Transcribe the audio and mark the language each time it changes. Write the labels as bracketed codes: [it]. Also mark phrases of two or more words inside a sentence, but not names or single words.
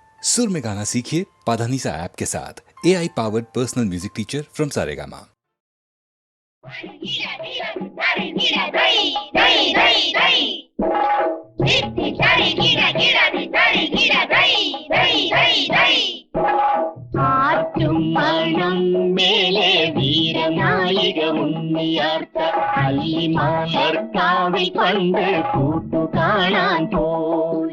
[hi] सुर में गाना सीखिए पाधानीसा ऐप के साथ। [en] AI powered personal music teacher from Saregama. [ml] മേലെ വീരനായിക ഉണ്ണിയാർത്ത അല്ലിമാർക്കാവിൽ പണ്ട് കൂട്ടു കാണാൻ പോയി.